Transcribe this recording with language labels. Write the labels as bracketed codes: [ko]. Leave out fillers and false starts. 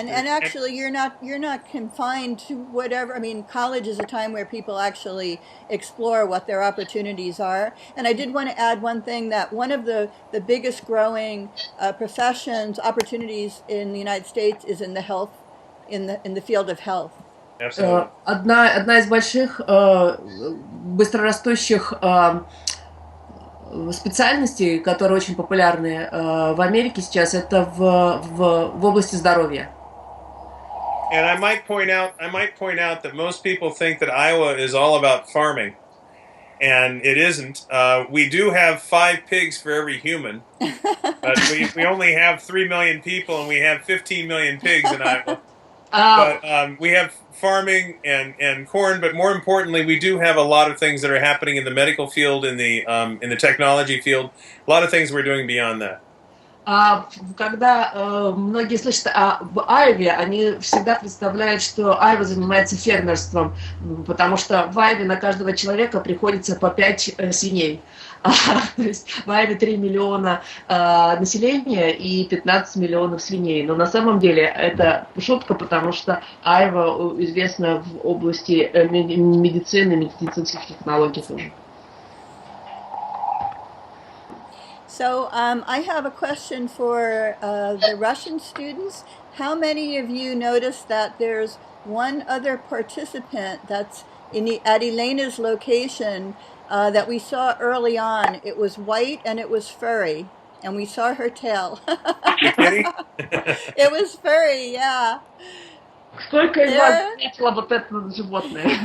[en] And actually, you're not confined to whatever. I mean, college is a time where people actually explore what their opportunities are. And I did want to add one thing, that one of the biggest growing professions, opportunities in the United States is in the health, in the field of health. Absolutely. [ru] Одна из больших быстрорастущих специальностей, которые очень популярны в Америке сейчас, это в области здоровья. [en] And I might point out that most people think that Iowa is all about farming, and it isn't. We do have 5 pigs for every human, but we only have 3 million people, and we have 15 million pigs in Iowa. But we have farming and corn, but more importantly, we do have a lot of things that are happening in the medical field, in the technology field. A lot of things we're doing beyond that. [ru] Когда многие слышат об Айве, они всегда представляют, что Айва занимается фермерством, потому что в Айве на каждого человека приходится по 5 свиней. То есть в Айве 3 миллиона населения и 15 миллионов свиней. Но на самом деле это шутка, потому что Айва известна в области медицины, медицинских технологий тоже. [en] So I have a question for the Russian students. How many of you noticed that there's one other participant that's at Elena's location that we saw early on? It was white and it was furry, and we saw her tail. It was furry, yeah. [ru] Сколько из вас заметила вот это животное?